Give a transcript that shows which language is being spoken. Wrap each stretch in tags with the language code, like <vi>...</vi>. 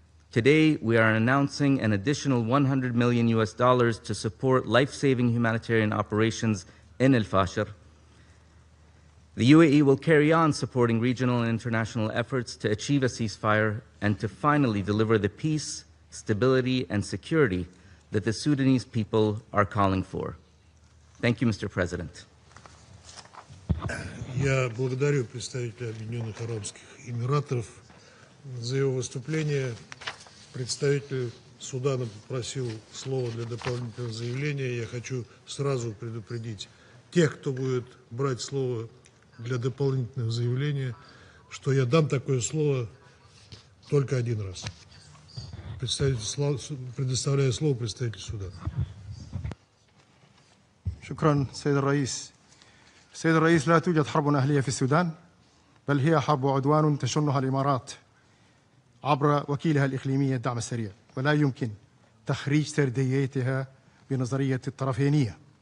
<en>Today, we are announcing an additional $100 million to support life-saving humanitarian operations in al-Fashir. The UAE will carry on supporting regional and international efforts to achieve a ceasefire and to finally deliver the peace, stability, and security that the Sudanese people are calling for. Thank you, Mr. President.</en> <ru>Я благодарю представителя Объединенных Арабских Эмиратов за его выступление. Представитель Судана попросил слова для дополнительного заявления. Я хочу сразу предупредить тех, кто будет брать слово для дополнительного заявления, что я дам такое слово только один раз. Предоставляю слово представителю Судана.</ru> <ar>شكرا سيد الرئيس. سيد الرئيس، لا توجد حرب أهلية في السودان، بل هي حرب عدوان تشنها الإمارات عبر وكيلها الإقليمي الدعم السريع، ولا يمكن تخريج سرديتها بنظرية الطرفينية.</ar>